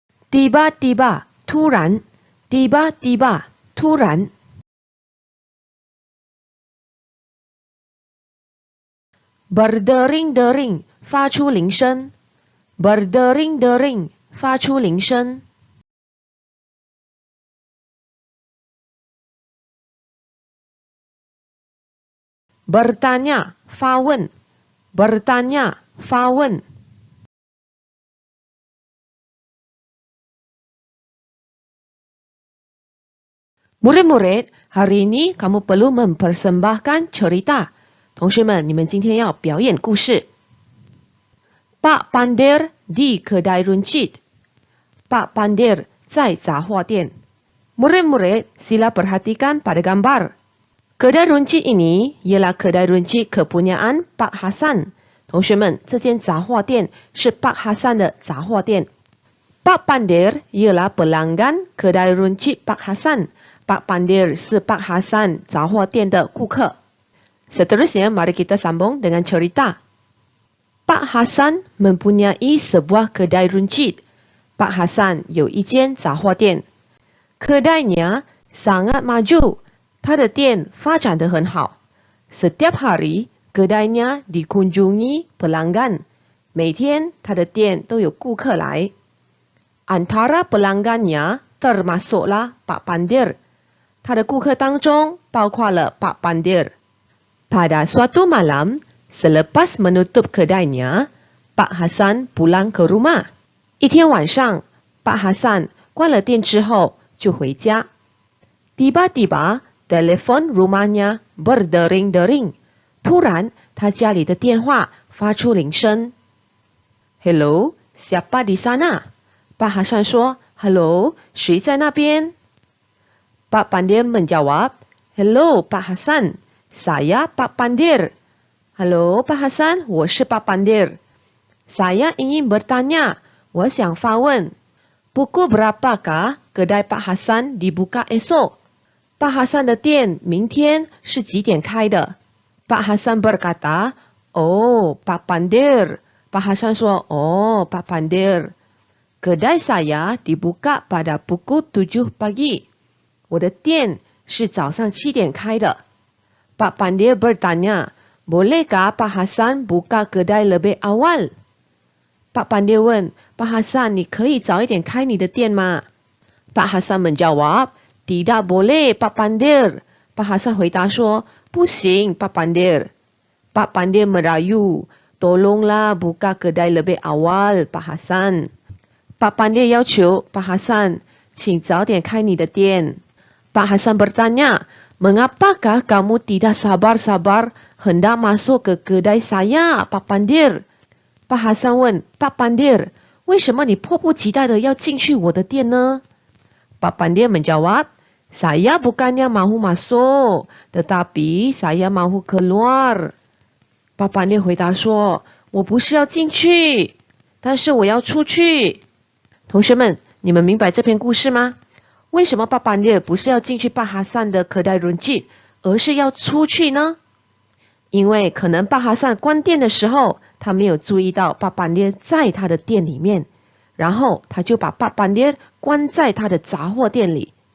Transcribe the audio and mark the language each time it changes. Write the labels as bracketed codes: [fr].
[ms] Tiba-tiba, 突然. Tiba-tiba, 突然. Berdering-dering, 发出铃声.Berdering-dering, 发出铃声. Bertanya, 发问. Bertanya, 发问. Murid-murid, hari ini kamu perlu mempersembahkan cerita. [zh] 同学们，你们今天要表演故事。 [ms] Pak Pandir di kedai runcit. Pak Pandir [zh] 在杂货店。 [ms] Murid-murid, sila perhatikan pada gambar. Kedai runcit ini ialah kedai runcit kepunyaan Pak Hasan. [zh] 同学们，这间杂货店是 Pak Hasan 的杂货店。 [ms] Pak Pandir ialah pelanggan kedai runcit Pak Hasan. [zh] Pak Pandir 是 Pak Hasan 杂货店的顾客。 [ms] Seterusnya, mari kita sambung dengan cerita. Pak Hasan mempunyai sebuah kedai runcit. [zh] Pak Hasan 有一间杂货店。 [ms] Kedainya sangat maju. [zh] 他的店发展得很好。 [ms] Setiap hari, kedainya dikunjungi pelanggan. [zh] 每天，他的店都有顾客来。 [ms] Antara pelanggannya termasuklah Pak Pandir. [zh] 他的顾客当中包括了 Pak Pandir. [ms] Pada suatu malam, selepas menutup kedainya, Pak Hasan pulang ke rumah. [zh] 一天晚上 Pak Hasan 关了店之后就回家。 [ms] Tiba-tiba, telepon rumahnya berdering-dering. [zh] 突然，他家里的电话发出铃声。 [ms] Hello, siapa di sana? [zh] Pak Hasan 说 Hello, 谁在那边？ [ms] Pak Pandir menjawab, Hello, Pak Hasan. Saya Pak Pandir. Hello, Pak Hasan, [zh] 我是 [ms] Pak Pandir. Saya ingin bertanya, [zh] 我想发问。 [ms] Pukul berapakah kedai Pak Hasan dibuka esok? [zh] Pak Hasan 的店明天是几点开的？ [ms] Pak Hasan berkata, Oh, Pak Pandir. [zh] Pak Hasan 说 Oh, Pak Pandir. [ms] Kedai saya dibuka pada pukul 7 pagi. [zh] 我的店是早上7点开的。 [ms] Pak Pandir bertanya, Bolehkah Pak Hasan buka kedai lebih awal? [zh] Pak Pandir 问 Pak Hasan, 你可以早一点开你的店吗？ [ms] Pak Hasan menjawab, Tidak boleh, Pak Pandir. [zh] Pak Hasan 回答说，不行 Pak Pandir. [ms] Pak Pandir merayu, Tolonglah buka kedai lebih awal, Pak Hasan. [zh] Pak Pandir 要求 Pak Hasan, 请早点开你的店。 [ms] Pak Hasan bertanya, Mengapakah kamu tidak sabar-sabar hendak masuk ke kedai saya, Pak Pandir? [zh] Pak Hasan 问 Pak Pandir, 为什么你迫不及待的要进去我的店呢？ [ms] Pak Pandir menjawab, Saya bukannya mahu masuk, tetapi saya mahu keluar. [zh] Pak Pandir 回答说，我不是要进去，但是我要出去。同学们，你们明白这篇故事吗？为什么 Pak Pandir 不是要进去 Pak Hasan 的kedai runcit，而是要出去呢？因为可能 Pak Hasan 关店的时候，他没有注意到 Pak Pandir 在他的店里面，然后他就把 Pak Pandir 关在他的杂货店里。